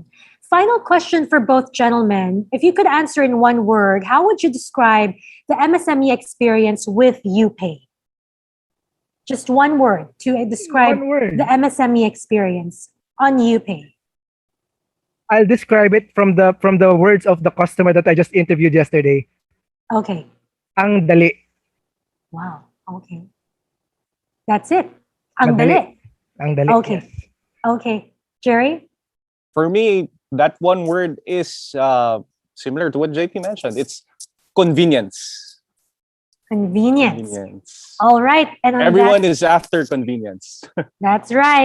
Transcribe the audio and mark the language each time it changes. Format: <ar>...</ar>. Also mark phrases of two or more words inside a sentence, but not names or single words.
<en>Final question for both gentlemen. If you could answer in one word, how would you describe the MSME experience with UPay? Just one word to describe One word. the MSME experience on UPay. I'll describe it from the words of the customer that I just interviewed yesterday. Okay.</en> <tl>Ang dali.</tl> <en>Wow. Okay. That's it.</en> <tl>Ang Madali. dali. Ang dali.</tl> <en>Okay. Yes. Okay. Jerry? For me, that one word is similar to what JP mentioned. It's convenience. Convenience. Convenience. All right. And on Everyone that, is after convenience. that's right.</en>